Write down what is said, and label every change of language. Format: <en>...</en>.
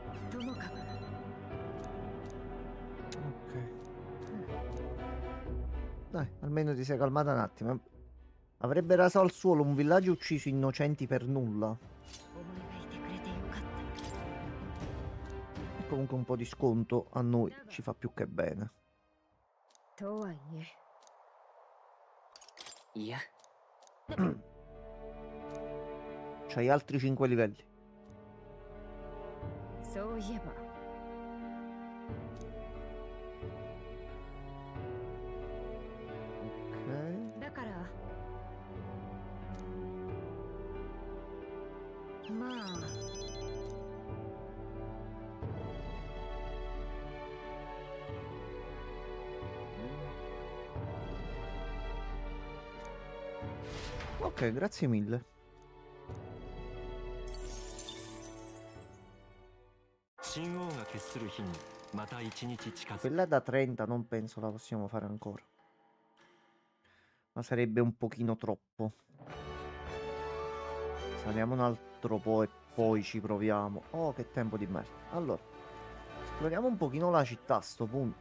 <ja>ともかく。</ja> <it>Ok. Dai, almeno ti sei calmata un attimo. Avrebbe raso al suolo un villaggio ucciso innocenti per nulla.</it> <ja>お前がいてくれてよかった。</ja> <it>E comunque un po' di sconto a noi ci fa più che bene.</it> <ja>とはいえ。いや</ja> <it>C'hai altri 5 livelli.</it> <ja>そういえば</ja> <it>Ok.</it> <ja>だからまあ</ja> <it>Ok, grazie mille.</it> <ja>神王が決する日にまた一日近づく</ja> <it>Quella da 30 non penso la possiamo fare ancora. Ma sarebbe un pochino troppo. Saliamo un altro po' e poi ci proviamo. Oh, che tempo di merda. Allora, esploriamo un pochino la città a sto punto.</it>